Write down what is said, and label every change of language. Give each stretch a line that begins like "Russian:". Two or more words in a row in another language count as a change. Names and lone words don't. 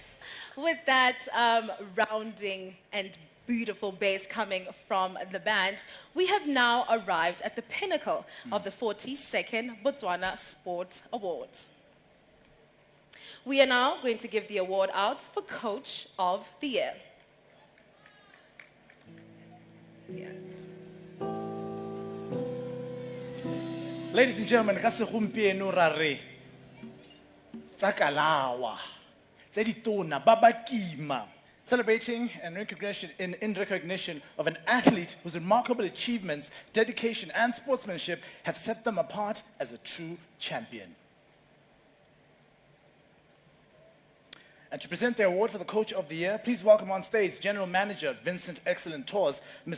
English: With that rounding and beautiful bass coming from the band, we have now arrived at the pinnacle of the 42nd Botswana Sport Awards. We are now going to give the award out for Coach of the Year. Ladies and gentlemen,
Tswana: ka segompieno ra re tsa kalawa.
English: Celebrating and in recognition of an athlete whose remarkable achievements, dedication, and sportsmanship have set them apart as a true champion. And to present the award for the Coach of the Year, please welcome on stage General Manager, Vincent Excellent Tours, Ms.